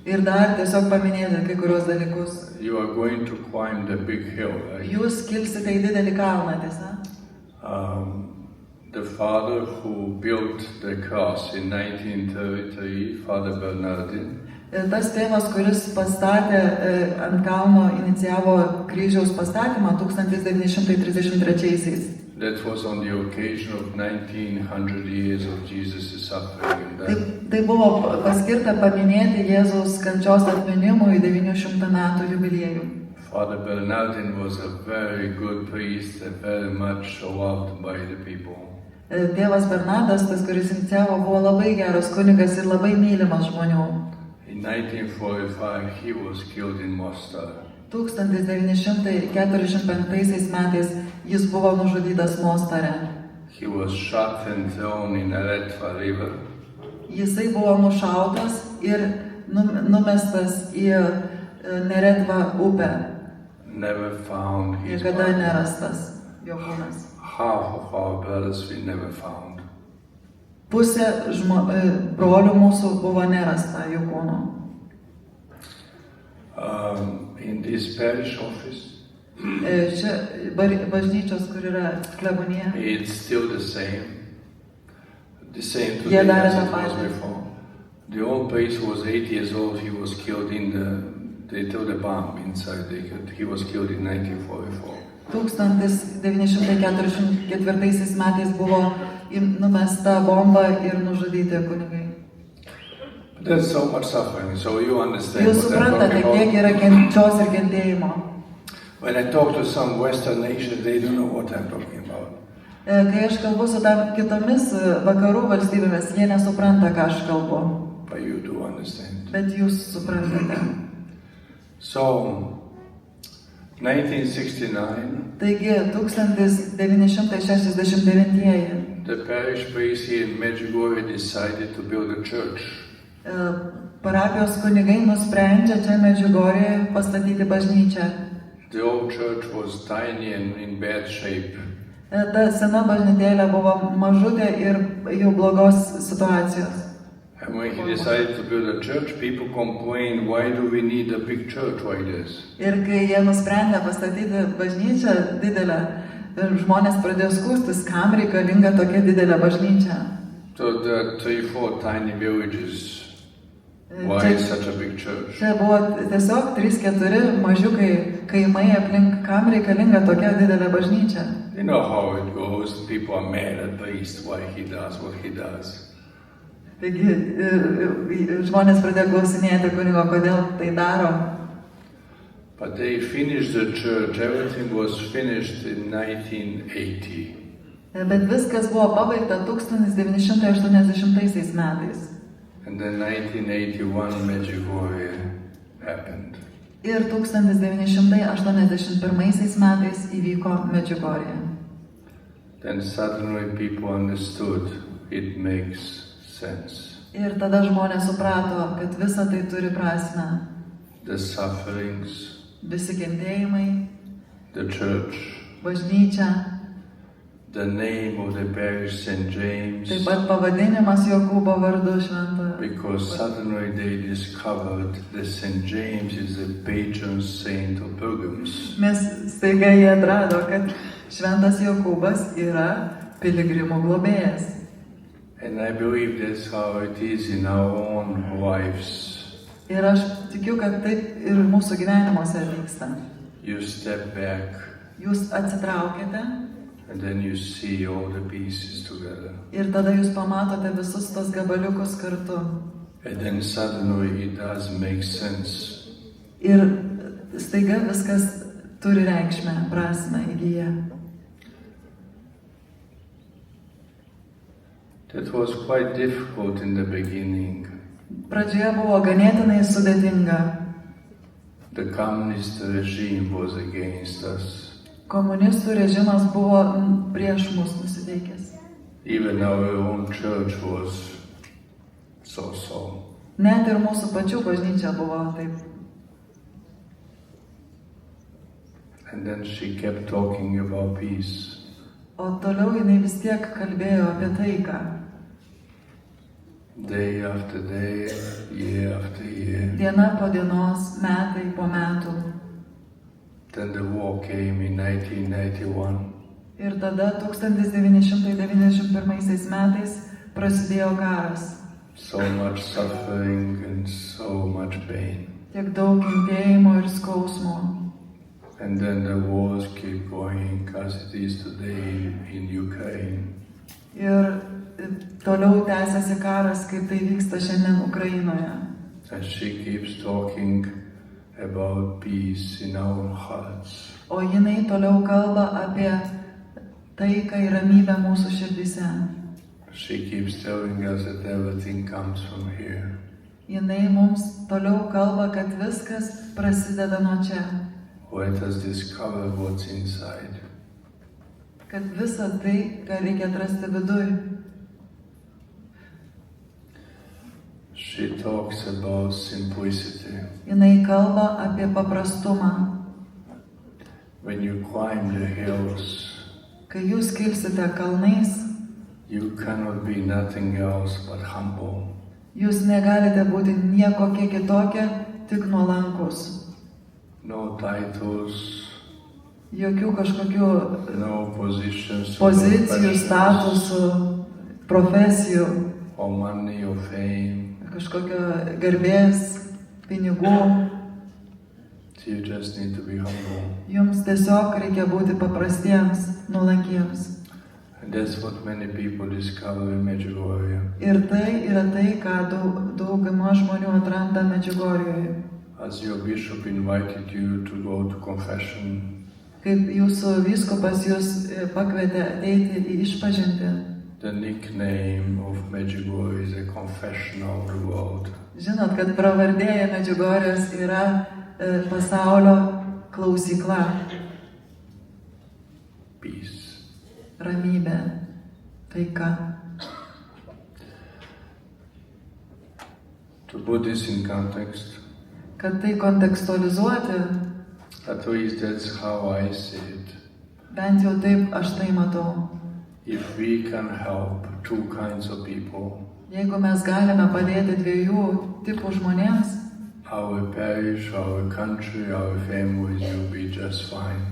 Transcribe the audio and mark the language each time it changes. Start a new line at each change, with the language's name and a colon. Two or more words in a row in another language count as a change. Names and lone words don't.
Lithuanian: Ir dar tiesiog paminėti kai kurios dalykus.
English: You are going to climb the big hill, right?
Lithuanian: Jūs kilsite į didelį kalną, tiesa?
English: The father who built the cross in 1933, Father Bernardin,
Lithuanian: Tas tėvas, kuris pastatė ant kalno, inicijavo kryžiaus pastatymą 1933-aisiais.
English: that was on the occasion of 1900 years of Jesus' suffering and death.
Lithuanian: Tai buvo paskirta paminėti Jėzaus kančios atminimui 900 metų jubiliejų.
English: Father Bernardin was a very good priest and very much loved by the people.
Lithuanian: Tėvas Bernardas, tas, kuris inicijavo, buvo labai geras kunigas ir labai mylimas žmonių.
English: In 1945 he was killed in Mostar.
Lithuanian: 1945 metais jis buvo nužudytas Mostare.
English: He was shot and thrown in Neretva river.
Lithuanian: Jisai buvo nušautas ir numestas į Neretvą upę.
English: Never found his
Lithuanian: Niekada
English: body.
Lithuanian: nerastas jo kūnas.
English: Half of our brothers we never found.
Lithuanian: Pusė brolių mūsų buvo nerasta jų kūno.
English: In this parish office,
Lithuanian: Čia bažnyčios, kur yra klebonija.
English: it's still the same
Lithuanian: Jie
English: today
Lithuanian: darė
English: as
Lithuanian: tą
English: it was
Lithuanian: patį.
English: before. The old priest was 8 years old. He was killed they threw the bomb inside. He was killed in 1944.
Lithuanian: 1944 metais buvo numesta bomba ir nužudyti kunigai.
English: There's so much suffering, so you understand
Lithuanian: Jūs
English: what I'm
Lithuanian: suprantate,
English: talking
Lithuanian: kiek
English: about.
Lithuanian: yra kančios ir kentėjimo.
English: When I talk to some Western nations, they don't know what I'm talking about.
Lithuanian: Kai aš kalbu su kitomis vakarų valstybėmis, jie nesupranta, ką aš kalbu.
English: But you do understand.
Lithuanian: Bet jūs suprantate.
English: So, 1969,
Lithuanian: Taigi, 1969
English: the parish priest here in Medjugorje decided to build a church.
Lithuanian: parapijos kunigai nusprendžia čia Medžiugorėje pastatyti bažnyčią.
English: The old church was tiny and in bad shape.
Lithuanian: Ta sena bažnytėlė buvo mažutė ir jau blogos situacijos.
English: And when he decided to build a church, people complained, why do we need a big church like this?
Lithuanian: Ir kai jie nusprendė pastatyti bažnyčią didelę, žmonės pradėjo skųstis, kam reikalinga tokia didelė bažnyčia.
English: So the 3-4 tiny villages, why such a big church?
Lithuanian: Čia buvo tiesiog 3-4 mažiukai kaimai aplink, kam reikalinga tokia didelė bažnyčia.
English: You know how it goes, people are mad at the priest, why he does what he does.
Lithuanian: Taigi žmonės pradėjo klausinėti kunigo, kodėl tai daro.
English: But they finished the church, everything was finished in 1980.
Lithuanian: Bet viskas buvo pabaigta 1980 metais.
English: And then 1981 Medjugorje happened.
Lithuanian: Ir 1981 metais įvyko Medžiugorje.
English: Then suddenly people understood it makes sense.
Lithuanian: Ir tada žmonės suprato, kad visa tai turi prasmę.
English: The sufferings,
Lithuanian: Visi kentėjimai,
English: the church,
Lithuanian: bažnyčia,
English: the name of the parish St. James,
Lithuanian: taip pat pavadinimas Jokūbo vardu šventojo.
English: because suddenly they discovered that St. James is the patron saint of pilgrims.
Lithuanian: Mes staiga jie atrado, kad šventas Jokūbas yra piligrimų globėjas.
English: And I believe that's how it is in our own lives.
Lithuanian: Ir aš tikiu, kad taip ir mūsų gyvenimuose vyksta.
English: You step back
Lithuanian: Jūs atsitraukite
English: and then you see all the pieces together.
Lithuanian: ir tada jūs pamatote visus tos gabaliukus kartu.
English: And then suddenly it does make sense.
Lithuanian: Ir staiga viskas turi reikšmę, prasmę įgyja.
English: That was quite difficult in the beginning.
Lithuanian: Pradžioje buvo ganėtinai sudėtinga.
English: The communist regime was against us.
Lithuanian: Komunistų režimas buvo prieš mus nusiteikęs.
English: Even our own church was so-so.
Lithuanian: Net ir mūsų pačių bažnyčia buvo taip.
English: And then she kept talking about peace.
Lithuanian: O toliau jinai vis tiek kalbėjo apie taiką.
English: day after day, year after year.
Lithuanian: Diena po dienos, metai po metų.
English: Then the war came in 1991.
Lithuanian: Ir tada 1991 metais prasidėjo karas.
English: So much suffering and so much pain.
Lithuanian: Tiek daug kentėjimo ir skausmo.
English: And then the wars keep going as it is today in Ukraine.
Lithuanian: Ir toliau tęsiasi karas, kaip tai vyksta šiandien Ukrainoje.
English: And she keeps talking about peace in our hearts.
Lithuanian: O jinai toliau kalba apie taiką ir ramybę mūsų širdise.
English: She keeps telling us that everything comes from here.
Lithuanian: Jinai mums toliau kalba, kad viskas prasideda nuo čia.
English: Let us discover what's inside.
Lithuanian: Kad visa tai, ką reikia atrasti viduj.
English: She talks about simplicity.
Lithuanian: Jinai kalba apie paprastumą.
English: When you climb the hills,
Lithuanian: Kai jūs kilsite kalnais,
English: you cannot be nothing else but humble.
Lithuanian: jūs negalite būti nieko kiek kitokia, tik nuolankus.
English: No titles,
Lithuanian: Jokių kažkokių
English: no positions,
Lithuanian: pozicijų, statusų, profesijų,
English: or money or fame.
Lithuanian: kažkokio garbės, pinigų.
English: You just need to be humble.
Lithuanian: Jums tiesiog reikia būti paprastiems, nuolankiems.
English: And that's what many people discover in Medjugorje.
Lithuanian: Ir tai yra tai, ką dauguma žmonių atranda Medžiugorjoje.
English: As your bishop invited you to go to confession,
Lithuanian: Kaip jūsų vyskupas jūs pakvietė ateiti į išpažintį.
English: the nickname of Medjugorje is a confession of the world.
Lithuanian: Žinot, kad pravardėje Medžiugorjės yra pasaulio klausykla.
English: Peace.
Lithuanian: Ramybė, taika.
English: To put this in context,
Lithuanian: Kad tai kontekstualizuoti,
English: at least that's how I see it.
Lithuanian: bent jau taip aš tai matau.
English: If we can help two kinds of people,
Lithuanian: Jeigu mes galime padėti dviejų tipų žmonėms,
English: our parish, our country, our families will be just fine.